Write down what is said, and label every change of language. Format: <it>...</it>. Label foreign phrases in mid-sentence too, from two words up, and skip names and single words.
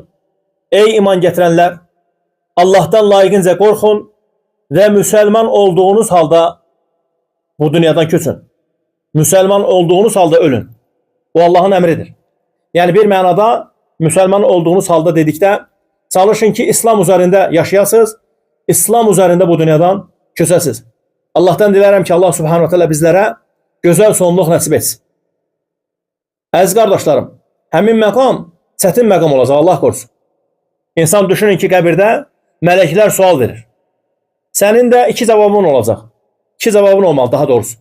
<az>Ey iman gətirənlər, Allahdan layiqincə qorxun və müsəlman olduğunuz halda bu dünyadan köçün. Müsəlman olduğunuz halda ölün. Bu Allahın əmridir. Yəni bir mənada müsəlman olduğunuz halda dedikdə çalışın ki, İslam üzərində yaşayasınız, İslam üzərində bu dünyadan köçəsiz. Allahdan dilərəm ki, Allah</az> <ar>سبحانه وتعالى</ar> <az>bizlərə gözəl sonluq nəsib etsin. Əziz qardaşlarım, həmin məqam çətin məqam olacaq, Allah qorusun. İnsan düşünün ki, qəbirdə mələklər sual verir. Sənin də iki cavabın olacaq. İki cavabın olmalı, daha doğrusu.</az>